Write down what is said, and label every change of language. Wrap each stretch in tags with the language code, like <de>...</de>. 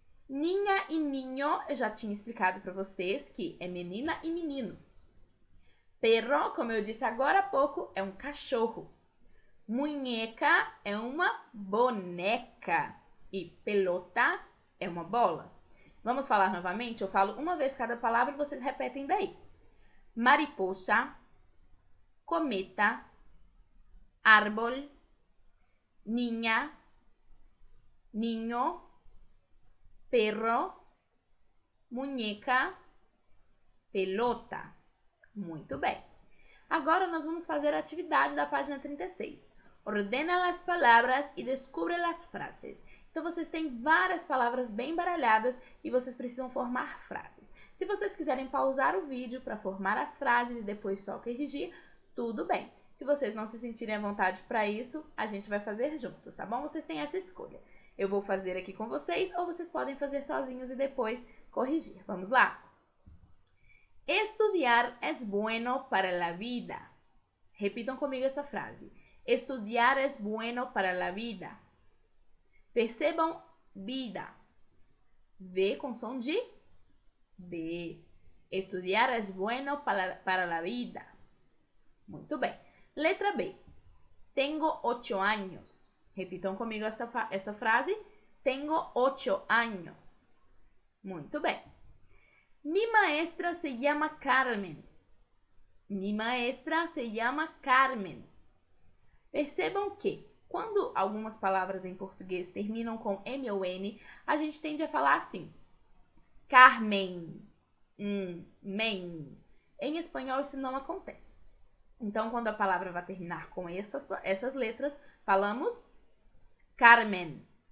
<pt>Niña e niño, eu já tinha explicado para vocês que é menina e menino. Perro, como eu disse agora há pouco, é um cachorro. Muñeca é uma boneca. E pelota é uma bola. Vamos falar novamente? Eu falo uma vez cada palavra e vocês repetem daí.</pt> <es>Mariposa, cometa, árbol, niña, niño, perro, muñeca, pelota.</es> <pt>Muito bem. Agora nós vamos fazer a atividade da página 36. Ordena as palavras e descubre as frases. Então, vocês têm várias palavras bem baralhadas e vocês precisam formar frases. Se vocês quiserem pausar o vídeo para formar as frases e depois só corrigir, tudo bem. Se vocês não se sentirem à vontade para isso, a gente vai fazer juntos, tá bom? Vocês têm essa escolha. Eu vou fazer aqui com vocês ou vocês podem fazer sozinhos e depois corrigir. Vamos lá?</pt> <es>Estudiar es bueno para la vida.</es> <pt>Repitam comigo essa frase.</pt> <es>Estudiar es bueno para la vida.</es> <pt>Percebam vida. V com som de B.</pt> <es>Estudiar es bueno para la vida.</es> <pt>Muito bem. Letra B.</pt> <es>Tengo 8 años.</es> <pt>Repitam comigo essa frase.</pt> <es>Tengo 8 años.</es> <pt>Muito bem.</pt> <es>Mi maestra se llama Carmen. Mi maestra se llama Carmen.</es> <pt>Percebam que, quando algumas palavras em português terminam com M ou N, a gente tende a falar assim. Carmen. Men. Em espanhol, isso não acontece. Então, quando a palavra vai terminar com essas letras, falamos Carmen.</pt>